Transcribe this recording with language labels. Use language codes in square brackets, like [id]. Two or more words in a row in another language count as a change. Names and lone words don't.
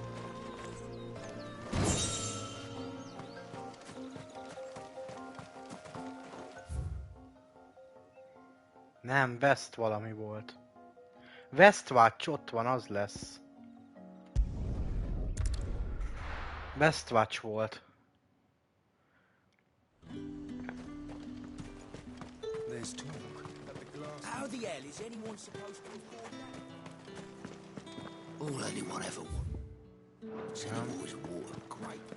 [hu] Nem, West valami volt. Westwatch ott van, az lesz. Westwatch volt. [en] There's talk that the glass... How the hell is anyone supposed to afford that? All anyone ever wants anymore is water, great.